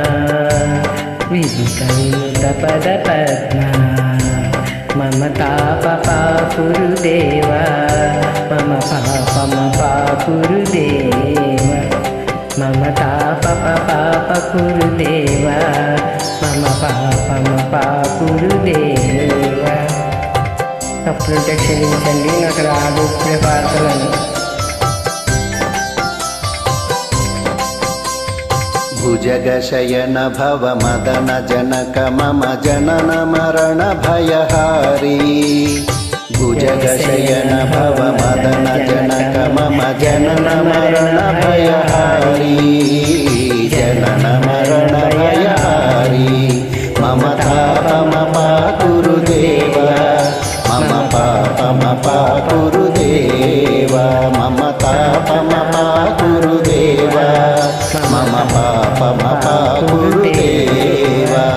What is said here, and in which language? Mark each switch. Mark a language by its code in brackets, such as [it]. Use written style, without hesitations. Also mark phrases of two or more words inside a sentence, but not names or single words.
[sa] विनुत विनुत पद पद्मा मम तापपाकुरु देव मम पापमपाकुरु देव मम तापपाकुरु देव मम పాపమపాకురు దేవ [te] తప్పులుంటే క్షమించండి నాకు రాదు ప్రార్థనలు [sa] भुजगशयन भव मदन जनक मम जनन मरण भयहारी भुजगशयन भव मदन जनक मम जनन मरण भयहारी जनन मरण भयहारी मम तापमपाकुरु देव मम पापमपाकुरु देव मम तापमपाकुरु देव मम पापमपाकुरु देव